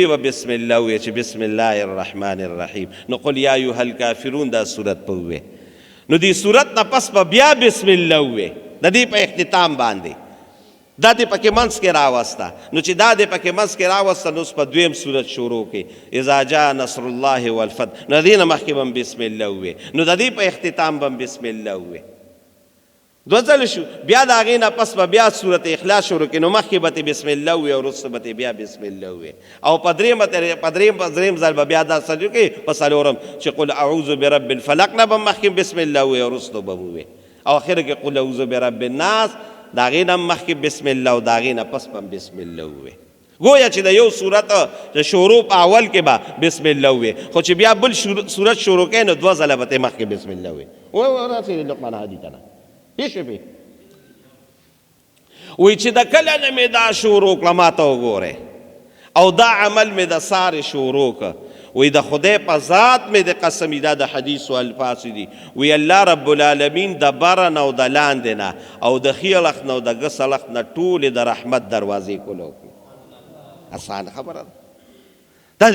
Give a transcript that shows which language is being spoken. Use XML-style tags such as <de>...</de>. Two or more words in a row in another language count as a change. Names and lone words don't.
<ps>به</ps> <ar>بسم الله</ar> <ps>ووایې چې</ps> <ar>بسم الله الرحمن الرحیم</ar> <ps>نو</ps> <ar>قل یا ایها الکافرون</ar> <ps>دا صورت به ووایې نو دې صورت نه پس به بیا</ps> <ar>بسم الله</ar> <ps>ووایې د دې په اختتام باندې دا دې پکې منځ کې راوسته نو چې دا دې پکې منځ کې راوسته نو اوس په دویم صورت شروع کې</ps> <ar>اذا جاء نصر الله والفتح</ar> <ps>نو دې نه مخکې به هم</ps> <ar>بسم الله</ar> <ps>ووایې نو د دې په اختتام به هم</ps> <ar>بسم الله</ar> <ps>ووایې دو ځله شو بیا د هغې نه پس به بیا صورت اخلاص شروع کړي نو مخکې به ترې</ps> <ar>بسم الله</ar> <ps>ووایې او وروسته به ترې بیا</ps> <ar>بسم الله</ar> <ps>ووایې او په درېیم ځل به بیا دا سجدې کوي په څلورم چې</ps> <ar>قل اعوذ برب الفلق</ar> <ps>نه به مخکې</ps> <ar>بسم الله</ar> <ps>ووایې او وروسته به ووایې او اخره کې</ps> <ar>قل اعوذ برب الناس</ar> <ps>د هغې نه مخکې</ps> <ar>بسم الله</ar> <ps>او د هغې نه پس به</ps> <ar>بسم الله</ar> <ps>ووایې گویا چې د یو صورت د شروع په اول کې به</ps> <ar>بسم الله</ar> <ps>ووایې خو چې بیا بل صورت شروع کوې نو 2 ځله به ترې مخکې</ps> <ar>بسم الله</ar> <ps>ووایې راسې لقمان هادي ته نه وی چې د کله نه مې دا شروع کړه ما ته وګورئ او دا عمل مې د سارې شروع که وی د خدای په ذات مې د قسمي دا د حدیثو الفاظ دي وی</ps> <ar>الله رب العالمین</ar> <ps>د بره نه او د لاندې نه او د ښي اړخ نه او د ګس اړخ نه ټولې د رحمت دروازې کولو کړي اسانه خبره ده دا د</ps>